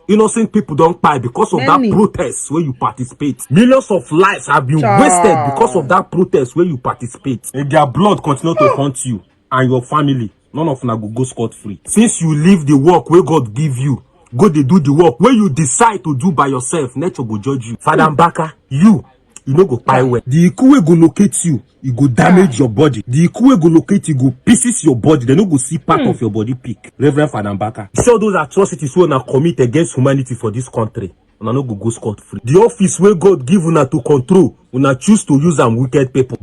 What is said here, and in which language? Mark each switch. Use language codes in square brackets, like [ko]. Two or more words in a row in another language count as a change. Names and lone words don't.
[pcm] Innocent people don't die because of that protest where you participate. Millions of lives have been wasted because of that protest where you participate. And their blood continue to haunt you and your family. None of them will go scot-free. Since you leave the work where God give you, go they do the work where you decide to do by yourself. Nature will judge you. Father Mbaka, you no go pay well. The Ikue go locate you. You go damage your body. The Ikue go locate you, go pieces your body. They no go see part of your body peak. Reverend Father Mbaka. See all those atrocities we wanna commit against humanity for this country. una no go scot free. The office where God give una to control, una choose to use am wicked people.